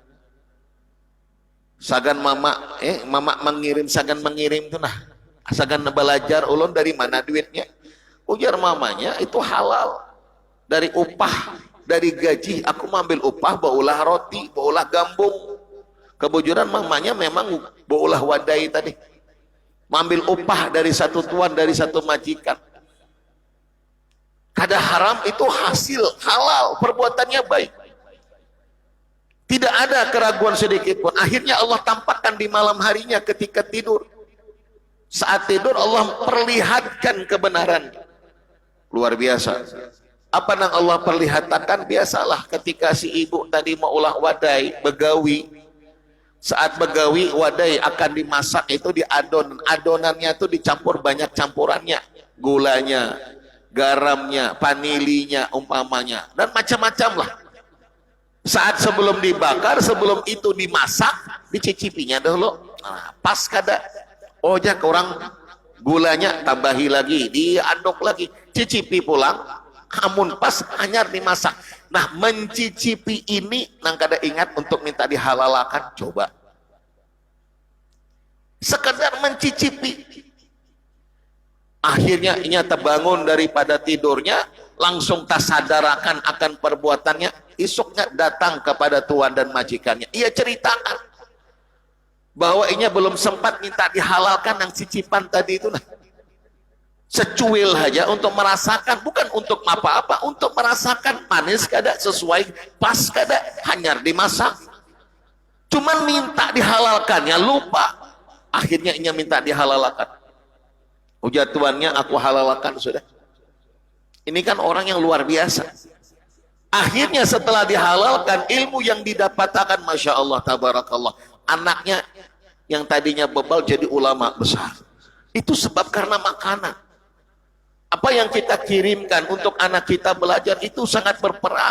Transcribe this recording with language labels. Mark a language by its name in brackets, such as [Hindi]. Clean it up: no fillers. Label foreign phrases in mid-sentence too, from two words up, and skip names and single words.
[Banjar] Sagan mama, mama mengirim, sagan mengirim tuh nah, sagan belajar ulun dari mana duitnya? Ujar mamanya itu halal, dari upah, dari gaji. Aku mengambil upah baulah roti, baulah gambung. Kebujuran mamanya memang baulah wadai tadi. [Indonesian] Mengambil upah dari satu tuan, dari satu majikan. [Banjar] Kada haram itu hasil halal, perbuatannya baik. [Indonesian] Tidak ada keraguan sedikit pun. Akhirnya Allah tampakkan di malam harinya ketika tidur. Saat tidur Allah perlihatkan kebenaran. Luar biasa. Apa yang Allah perlihatkan? [Banjar] Biasalah ketika si ibu tadi mau ulah wadai, begawi. Saat begawi, wadai akan dimasak itu diadon. [Indonesian] Adonannya itu dicampur banyak campurannya. Gulanya, garamnya, vanilinya umpamanya. Dan macam-macam lah. Saat sebelum dibakar, sebelum itu dimasak, dicicipinya dulu. [Banjar] Nah, pas kada, ojak orang gulanya tambahi lagi, diaduk lagi, cicipi pulang, amun pas hanyar dimasak. Nah, mencicipi ini nang kada ingat untuk minta dihalalakan, [Indonesian] coba. Sekedar mencicipi. [Banjar] Akhirnya inya terbangun daripada tidurnya, langsung tasadarakan akan perbuatannya. Esoknya datang kepada tuan dan majikannya. Ia ceritakan bahwa inya belum sempat minta dihalalkan yang cicipan tadi itu. Nah, secuil saja untuk merasakan, bukan untuk apa-apa, untuk merasakan manis kada, sesuai pas kada, hanyar dimasak. [Indonesian] Cuman minta dihalalkannya lupa. [Banjar] Akhirnya inya minta dihalalkan. Ujar tuannya, aku halalkan sudah. [Indonesian] Ini kan orang yang luar biasa. Akhirnya setelah dihalalkan, ilmu yang didapatkan, [Arabic] ما شاء الله، تبارك الله. [Indonesian] Anaknya yang tadinya bebal jadi ulama besar. Itu sebab karena makanan. Apa yang kita kirimkan untuk anak kita belajar itu sangat berperan.